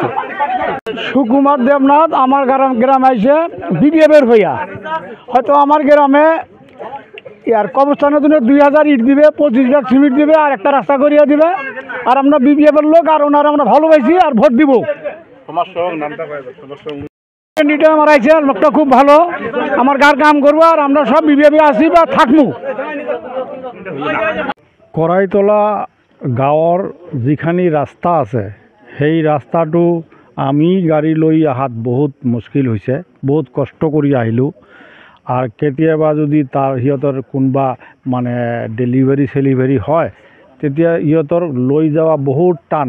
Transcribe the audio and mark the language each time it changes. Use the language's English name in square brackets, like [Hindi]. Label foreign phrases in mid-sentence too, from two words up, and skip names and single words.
[Bangla] সুকুমার দেবনাথ আমার গ্রাম আইসে বিবিএফের হইয়া, হয়তো আমার গ্রামে আর কবরস্থানের জন্য 2000 ইট দিবে, 25 ব্যাগ সিমেন্ট দিবে, আর একটা রাস্তা করিয়া দিবে। আর আমরা বিবিএফের লোক, আর ওনারা আমরা ভালোবাসি আর ভোট দিব। আমার আইসে লোকটা খুব ভালো, আমার গার কাম করবো, আর আমরা সব বিবিএফে আসি বা থাকবো। [Assamese] কড়াইতলা গাঁৱৰ যিখানি ৰাস্তা আছে, সেই ৰাস্তাটো আমি গাড়ী লৈ অহাত বহুত মুস্কিল হৈছে, বহুত কষ্ট কৰি আহিলোঁ। আর কেতিয়াবা যদি সিহঁতৰ কোনোবা মানে ডেলিভারি হয়, তেতিয়া ইহঁতৰ লৈ যাওয়া বহুত টান।